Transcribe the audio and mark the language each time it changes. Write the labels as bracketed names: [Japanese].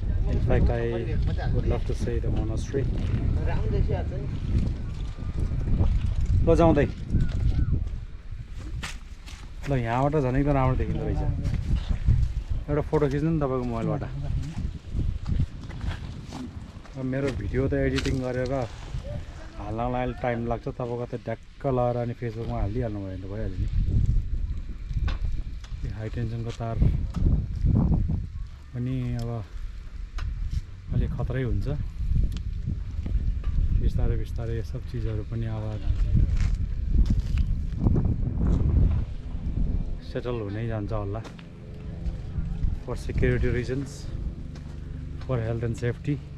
[English] In fact, I would love to say the monastery. [Nepali] ल जाउँदै ल यहाँबाट झन् एकदम राम्रो देखिँदो रहेछ। एउटा फोटो खिच्नु नि तपाईँको मोबाइलबाट। अब मेरो भिडियो त एडिटिङ गरेर हाल्नलाई अहिले टाइम लाग्छ, तपाईँको त ढ्याक्क लगाएर अनि फेसबुकमा हालिदिइहाल्नु भयो भने त भइहाल्यो नि। यो हाई टेन्सनको तार पनि अब अलिक खतरै हुन्छ। बिस्तारै बिस्तारै यो सब चिजहरू पनि अब सेटल हुनै जान्छ होला। [English] For security reasons, for health and safety.